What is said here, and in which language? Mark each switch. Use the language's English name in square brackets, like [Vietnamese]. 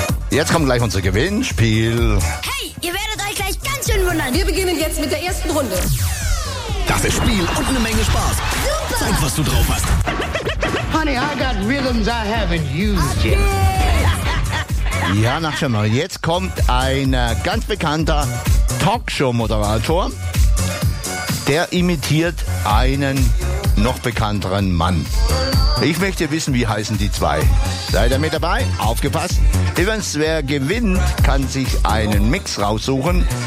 [German] Jetzt kommt gleich unser Gewinnspiel. Hey, ihr werdet euch gleich ganz schön wundern. Wir beginnen jetzt mit der ersten Runde. Das ist Spiel und eine Menge Spaß. Super. Zeig, was du drauf hast. [English] Honey, I got rhythms I haven't used yet. Okay. [German] Ja, nach schon mal. Jetzt kommt ein ganz bekannter Talkshow-Moderator. Der imitiert einen noch bekannteren Mann. Ich möchte wissen, wie heißen die zwei. Seid ihr mit dabei? Aufgepasst. Übrigens, wer gewinnt, kann sich einen Mix raussuchen.